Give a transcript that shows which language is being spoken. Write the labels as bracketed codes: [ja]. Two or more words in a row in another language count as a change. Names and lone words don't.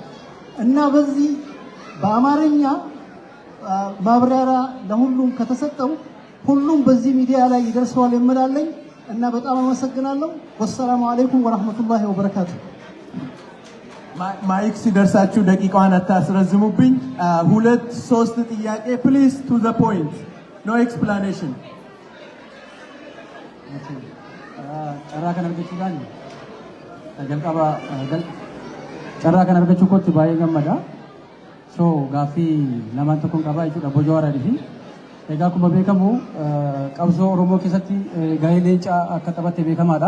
[am] እና በዚህ በአማርኛ ማብራሪያ ለሁሉም ከተሰጠው ሁሉም በዚህ ሚዲያ ላይ ይደርሰዋል የምላለኝ እና በጣም አመሰግናለሁ። [ar] والسلام عليكم ورحمة الله وبركاته። [am] ማይክ ሲደርሳችሁ ደቂቃዋን አታስረዝሙብኝ። 2-3 ጥያቄ [en] please to the point no explanation። [om] carraa kan argachuudhaan jalqaba carraa kan argachuu kootti baay'ee gammada. So gaaffii lamaan tokkoon qabaa jechuudha Obbo Jawaarii fi egaa akkuma beekamu qabsoo Oromoo keessatti gahee leencaa akka taphate beekamaadha.